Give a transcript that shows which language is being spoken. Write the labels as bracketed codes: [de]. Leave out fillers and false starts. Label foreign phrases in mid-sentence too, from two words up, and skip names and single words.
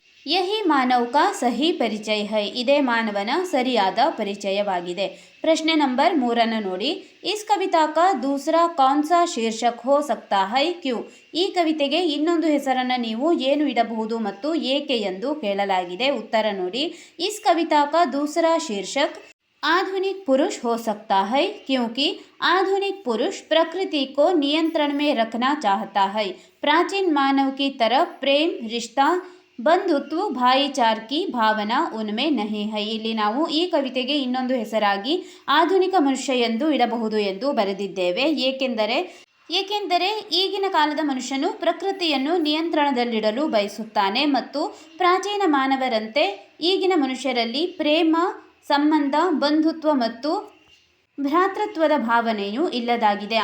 [hi] यही मानव का सही परिचय है, [kn] ಇದೇ ಮಾನವನ ಸರಿಯಾದ ಪರಿಚಯವಾಗಿದೆ. ಪ್ರಶ್ನೆ ನಂಬರ್ 3 ನೋಡಿ. [hi] इस कविता का दूसरा कौन सा शीर्षक हो सकता है, क्यों? [kn] ಈ ಕವಿತೆಗೆ ಇನ್ನೊಂದು ಹೆಸರನ್ನು ನೀವು ಏನು ಇಡಬಹುದು ಮತ್ತು ಏಕೆ ಎಂದು ಕೇಳಲಾಗಿದೆ. ಉತ್ತರ ನೋಡಿ. [hi] इस कविता का दूसरा शीर्षक आधुनिक पुरुष हो सकता है क्योंकि आधुनिक पुरुष प्रकृति को नियंत्रण में रखना चाहता है. प्राचीन मानव की तरह प्रेम, रिश्ता, बंधुत्व, भाईचारे की भावना उनमें नहीं है. [kn] ಇಲ್ಲಿ ನಾವು ಈ ಕವಿತೆಗೆ ಇನ್ನೊಂದು ಹೆಸರಾಗಿ ಆಧುನಿಕ ಮನುಷ್ಯ ಎಂದು ಇಡಬಹುದು ಎಂದು ಬರೆದಿದ್ದೇವೆ. ಏಕೆಂದರೆ ಈಗಿನ ಕಾಲದ ಮನುಷ್ಯನು ಪ್ರಕೃತಿಯನ್ನು ನಿಯಂತ್ರಣದಲ್ಲಿಡಲು ಬಯಸುತ್ತಾನೆ ಮತ್ತು ಪ್ರಾಚೀನ ಮಾನವರಂತೆ ಈಗಿನ ಮನುಷ್ಯರಲ್ಲಿ ಪ್ರೇಮ, ಸಂಬಂಧ, ಬಂಧುತ್ವ ಮತ್ತು ಭ್ರಾತೃತ್ವದ ಭಾವನೆಯೂ ಇಲ್ಲದಾಗಿದೆ.